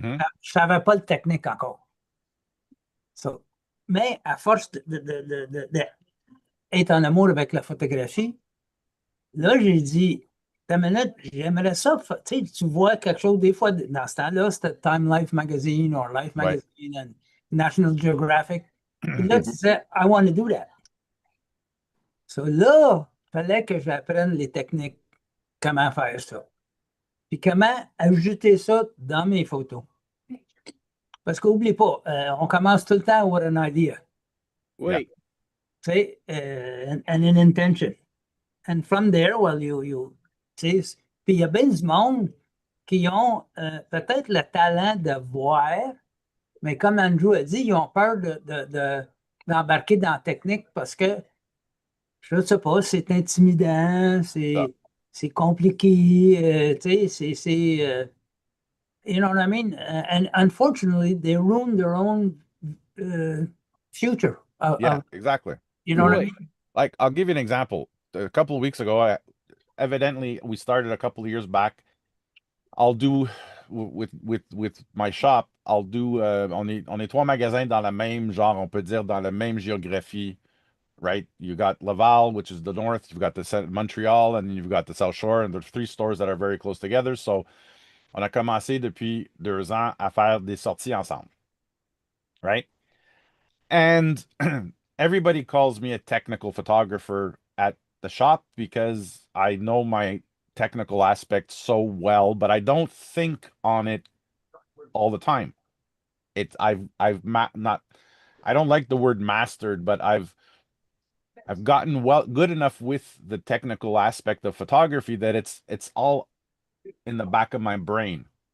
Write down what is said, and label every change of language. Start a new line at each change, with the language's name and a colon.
French: Je ne savais pas le technique encore. So, mais à force d'être en amour avec la photographie, là, j'ai dit, ta minute, j'aimerais ça. Tu sais, tu vois quelque chose, des fois, dans ce temps-là, c'était Time Life Magazine ou Life Ouais.
English: Magazine and National Geographic.
French: Puis là, tu disais,
English: I want to do that.
French: So là, il fallait que j'apprenne les techniques, comment faire ça. Puis comment ajouter ça dans mes photos. Parce qu'oublie pas, on commence tout le temps
English: with an idea.
French: Oui. Tu sais,
English: and an intention. And from there, well,
French: tu sais, puis il y a bien du monde qui ont peut-être le talent de voir, mais comme Andrew a dit, ils ont peur d'embarquer dans la technique parce que, je ne sais pas, c'est intimidant, c'est compliqué, tu sais,
English: you know what I mean? And unfortunately, they ruin their own future. Yeah, exactly. You know what I Oui. mean? Like, I'll give you an example. A couple of weeks ago, evidently we started a couple of years back. I'll do with my shop,
French: on est trois magasins dans la même genre, on peut dire dans la même géographie
English: right? You got Laval, which is the north. You've got the Montreal, and then you've got the South Shore, and there's 3 stores that are very close together.
French: So, on a commencé depuis 2 ans à faire des sorties ensemble,
English: right? And everybody calls me a technical photographer at the shop because I know my technical aspect so well, but I don't think on it all the time. Not, I don't like the word mastered, but I've gotten good enough with the technical aspect of photography that it's all in the back of my brain.